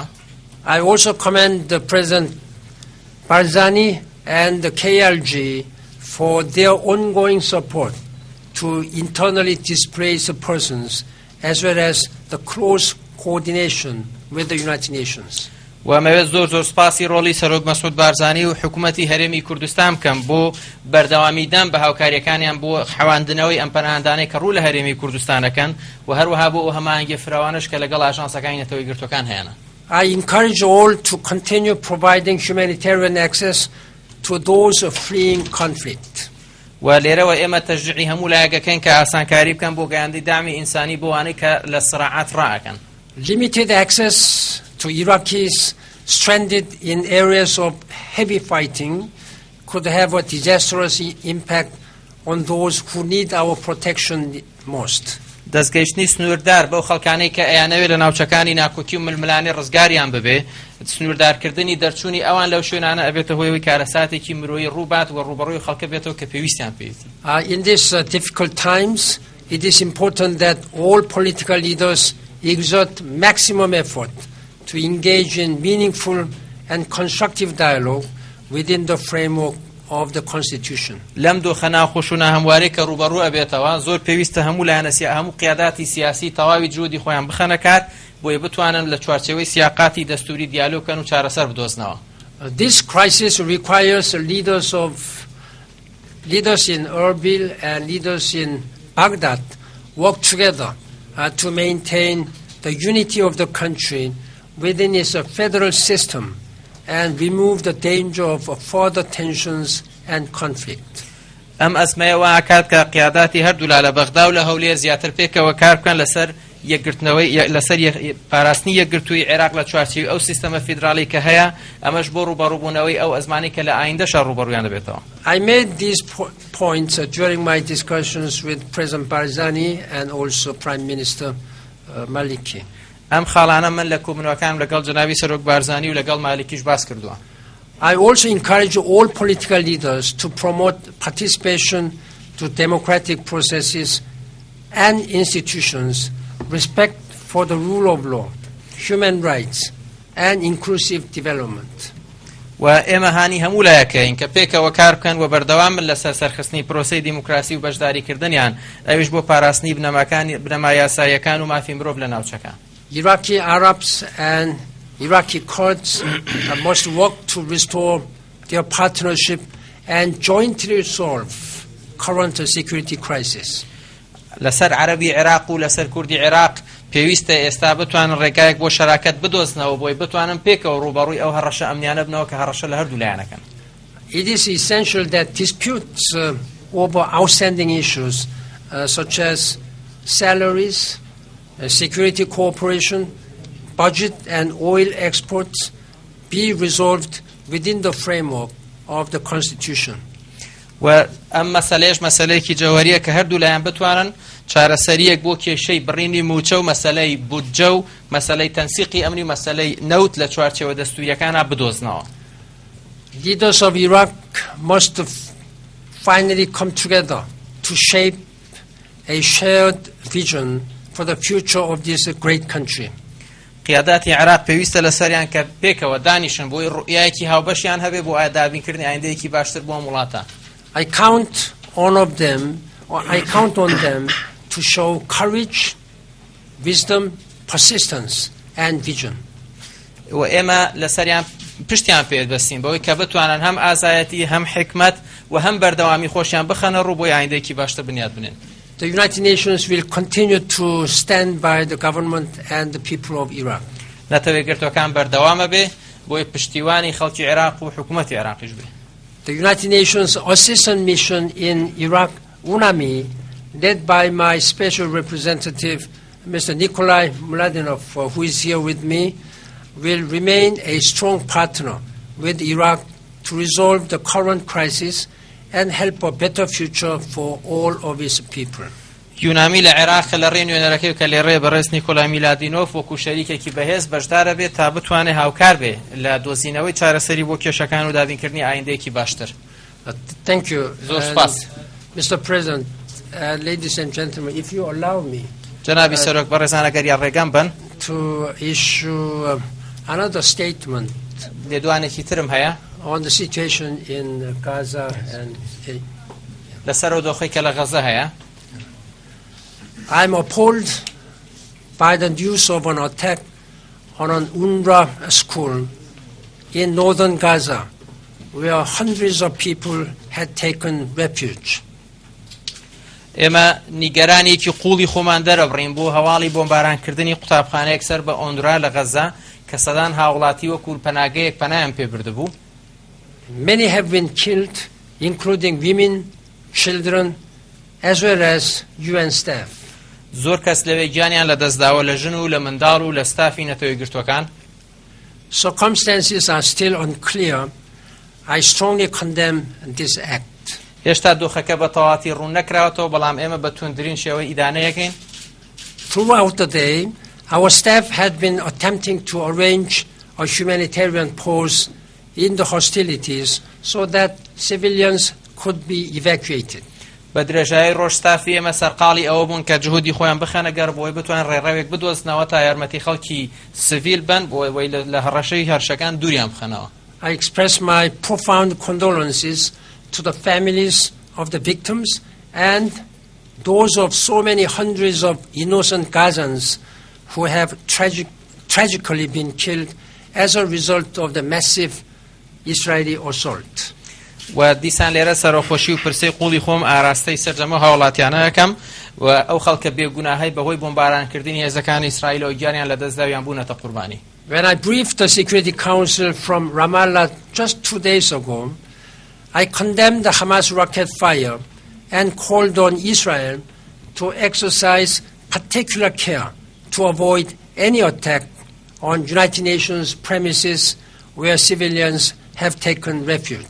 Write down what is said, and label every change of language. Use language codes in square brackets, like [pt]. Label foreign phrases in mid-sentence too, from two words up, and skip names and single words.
[en] I also commend the President Barzani and the KLG for their ongoing support to internally displaced persons as well as the close coordination with the United Nations. [ckb] و ئەمەوێت زۆر سوپاسی ڕۆڵی سەرۆک مەسعود بارزانی و حکوومەتی هەرێمی کوردستان بکەم بۆ بەردەوامیدان بە هاوکاریەکانیان بۆ حەواندنەوەی ئەم پەناهەندانەی کە ڕوو لە هەرێمی کوردستانەکەن و هەروەها بۆ ئەو هەماهەنگی فراوانش کە لەگەڵ ئاژانسەکانی نەتەوەی گرتوەکان هەیەنە. [en] I encourage all to continue providing humanitarian access to those fleeing conflict. [ckb] و لێرەوە ئێمە تەشجیعی هەموو لایەکەکەین کە ئاسانکاری بکەن بۆ گەیاندنی دامی ئینسانی بۆ وانەی کە لە سڕاعات ڕائەکەن. [en] Limited access to Iraqis stranded in areas of heavy fighting could have a disastrous impact on those who need our protection most. [ckb] دەستگەیشتنی سنووردار بەو خەڵکانەی کە ئەیانەوێت لە ناوچەکانی ناکۆکی و ململانی ڕزگاریان ببێ سنووردارکردنی دەرچوونی ئەوان لەو شوێنانە ئەبێتە هۆیەوەی کارەساتێکی مرۆیی ڕووبات و ڕوبەڕووی خەڵکە بێتەوە کە پێویستیان پێویستی. [en] In these difficult times, it is important that all political leaders exert maximum effort to engage in meaningful and constructive dialogue within the framework of the Constitution. [ckb] لەم دۆخەنا خۆشونا هەموارەی کە ڕوبەڕوو ئەبێتەوە زۆر پێویستە هەموو لایەنە هەموو قیاداتی سیاسی تەواوی جهودی خۆیان بخەنە کار بۆیە بتوانن لە چوارچێوەی سیاقاتی دەستوری دیالۆگکەن و چارەسەر بدۆزنەوە. [en] This crisis requires leaders in Erbil and leaders in Baghdad work together to maintain the unity of the country within its federal system and remove the danger of further tensions and conflict. [ckb] ئەم ئەزمەیەوە ئاکات کە قیاداتی هەردوو لا لە بەغدا و لە هەولێر زیاتر پێکەوە کار بکەن لەسەر یەکگرتنەوەی لەسەر پاراستنی یەکگرتووی عێراق لە چوارچێوی ئەو سیستەمە فیدراڵی کە هەیە ئەمەش بۆ ڕوبەڕووبوونەوەی ئەو ئەزمانی کە لە ئایندەشە ڕوبەڕوویان دەبێتەوە. [en] I made these points during my discussions with President Barzani and also Prime Minister Maliki. [ckb] ئەم خاڵانە من لە کۆبنەوەکانم لەگەڵ جەنابی سەرۆک بارزانی و لەگەڵ مالیکیش باس کردووە. [en] I also encourage all political leaders to promote participation to democratic processes and institutions, respect for the rule of law, human rights, and inclusive development. [ckb] و ئێمە هانی هەموو لایەکەین کە پێکەوە کار بکەن و بەردەوام لەسەر سەرخستنی پرۆسەی دیموکراسی و بەشداریکردنیان ئەویش بۆ پاراستنی بنەما یاساییەکان و مافی مرۆڤ لە ناوچەکان. [en] Iraqi Arabs and Iraqi Kurds must work to restore their partnership and jointly solve current security crisis. [ckb] لەسەر عەرەبی عێراق و لەسەر کوردی عێراق پێویستە ئێستا بتوانن ڕێگایەک بۆ شەراکەت بدۆزنەوە بۆی بتوانن پێکەوە ڕوبەڕووی ئەو هەڕەشە ئەمنیانە بنەوە کە هەڕەشە لە هەردوو لایەنەکەن. [en] It is essential that disputes over outstanding issues such as salaries, security cooperation, budget and oil exports be resolved within the framework of the Constitution. [ckb] و ئەم مەسەلەیەش مەسەلەیەکی جەوهەریە کە هەردوو لایەن بتوانن چارەسەریەک بۆ کێشەی بڕینی موچە و مەسەلەی بودجە و مەسەلەی تەنسیقی ئەمنی و مەسەلەی نەوت لە چوارچێوە دەستوریەکانە بدۆزنەوە. [en] Leaders of Iraq must finally come together to shape a shared vision for the future of this great country. [ckb] قیاداتی عێراق پێویستە لەسەریان کە پێکەوە دانیشن بۆی ڕوئیایەکی هاوبەشیان هەبێ بۆ ئادابینکردنی ئایندەیەکی باشتر بۆ وڵاتە. [en] I count on them to show courage, wisdom, persistence and vision. [ckb] و ئێمە لەسەریان پشتیان پێدەستین بەوەی کە بتوانن هەم ئازایەتی هەم حکمت و هەم بەردەوامی خۆشیان بخەنە ڕوو بۆی ئایندەیەکی باشتر بنیاد بنێن. [en] The United Nations will continue to stand by the government and the people of Iraq. [ckb] نەتەوەی گرتوەکان بەردەوامە بێ بۆی پشتیوانی خەڵکی عێراق و حکوومەتی عێراقیش بێ. [en] The United Nations Assistance Mission in Iraq, UNAMI, led by my special representative, Mr. Nikolai Mladenov, who is here with me, will remain a strong partner with Iraq to resolve the current crisis and help a better future for all of its people. [ckb] یونامی لە عێراق لە ڕێ نوێنەرەکەی کە لێ ڕێ بەڕێز نیکۆلای میلادینۆف وەکو شەریکێکی بەهێز بەشدارە بێت تا بتوانێت هاوکار بێ لە دۆزینەوەی چارەسەری بۆ کێشەکان و دابینکردنی ئایندەیەکی باشتر. [en] Thank you. [ckb] زۆر سپاس. [en] Mr. President, ladies and gentlemen, if you allow me [ckb] جەنابی سەرۆک بەڕێزان ئەگەر یان ڕێگەم بن [en] to issue another statement [ckb] لێدوانێکی ترم هەیە [en] on the situation in Gaza and [ckb] لەسەر ئەو دۆخەی کە لە غەزە هەیە. [en] I'm appalled by the news of an attack on an UNRWA school in northern Gaza where hundreds of people had taken refuge. [ckb] ئێمە نیگەرانێکی قوڵی خۆمان دەرەبڕین بۆ هەواڵی بۆمبارانکردنی قوتابخانەیەک سەر بە ئۆندرا لە غەزە کە سەدان هاوڵاتی وەکو پەناگەیەک پەنایان پێبردە بوو. [en] Many have been killed, including women, children, as well as UN staff. [ckb] زۆر کەس لەوێ گیانیان لە دەستداوە لە ژن و لە منداڵ و لە ستافی نەتەوەی گرتوەکان. [en] Circumstances are still unclear. I strongly condemn this act. [ckb] هێشتا دۆخەکە بە تەواتی ڕوون نەکراوەتەوە بەڵام ئێمە بە توندترین شێوەی ئیدانەیەکەین. [en] Throughout the day, our staff had been attempting to arrange a humanitarian pause in the hostilities so that civilians could be evacuated. [ckb] بە درێژایی ڕۆژ ستافی ئێمە سەرقاڵی ئەوە بوون کە جهودی خۆیان بخەنە گەڕ بۆی بتوان ڕێڕەوێک بدۆزنەوە تا یارمەتی خەڵکی سڤیل بن بۆی لە هەڕەشەی هەرشەکان دووریان بخەنەوە. [en] I express my profound condolences to the families of the victims and those of so many hundreds of innocent Gazans who have tragically been killed as a result of the massive Israeli assault. [ckb] و دیسان لێرە سەرۆخۆشی و پرسەی قوڵی خۆم ئاراستەی سەرجەمە هاوڵاتیانە یەکەم و ئەو خەڵکە بێگوناهەی بەهۆی بۆمبارانکردنی هێزەکانی ئیسرائیلەوە گیانیان لە دەستداویان بوونەتە قوربانی. [en] When I briefed the Security Council from Ramallah just 2 days ago, I condemned the Hamas rocket fire and called on Israel to exercise particular care to avoid any attack on United Nations premises where civilians have taken refuge.